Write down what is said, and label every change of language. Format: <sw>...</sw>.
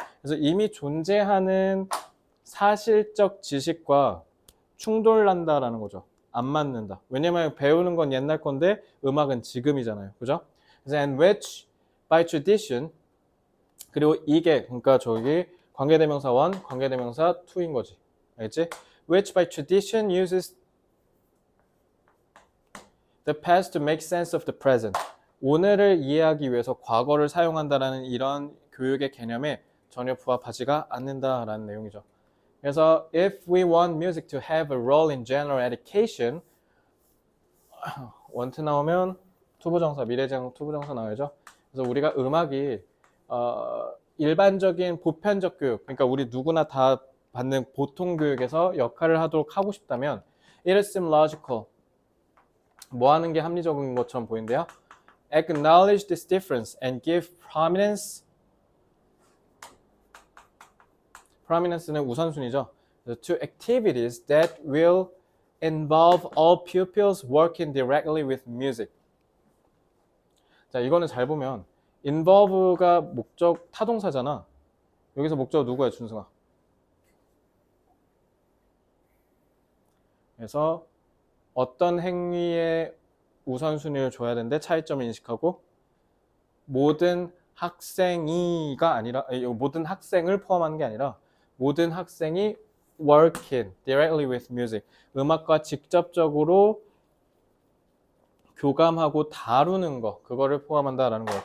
<ko>그래서 이미 존재하는 사실적 지식과 충돌난다라는 거죠. 안 맞는다. 왜냐면 배우는 건 옛날 건데 음악은 지금이잖아요. 그죠? 그래서</ko> <en>and which by tradition</en> <ko>그리고 이게 그러니까 저기 관계대명사 1, 관계대명사 2인 거지. 알겠지?</ko> <en>Which by tradition uses the past to make sense of the present.</en> <ko>오늘을 이해하기 위해서 과거를 사용한다라는 이런 교육의 개념에 전혀 부합하지가 않는다라는 내용이죠. 그래서</ko> <en>if we want music to have a role in general education, want</en> <ko>나오면 투부정사, 미래지향 투부정사 나와야죠. 그래서 우리가 음악이 일반적인 보편적 교육, 그러니까 우리 누구나 다 받는 보통 교육에서 역할을 하도록 하고 싶다면</ko> <en>it seems logical.</en> <ko>뭐 하는 게 합리적인 것처럼 보이는데요.</ko> <en>Acknowledge this difference and give prominence.</en> <ko>prominence는 우선순위죠.</ko> <en>To activities that will involve all pupils working directly with music.</en> <ko>자, 이거는 잘 보면 involve가 목적 타동사잖아. 여기서 목적 누구야, 준승아? 그래서 어떤 행위에 우선순위를 줘야 되는데 차이점을 인식하고 모든 학생이가 아니라 모든 학생을 포함하는 게 아니라 모든 학생이</ko> <en>working directly with music</en> <ko>음악과 직접적으로 교감하고 다루는 거 그거를 포함한다라는 거예요.</ko>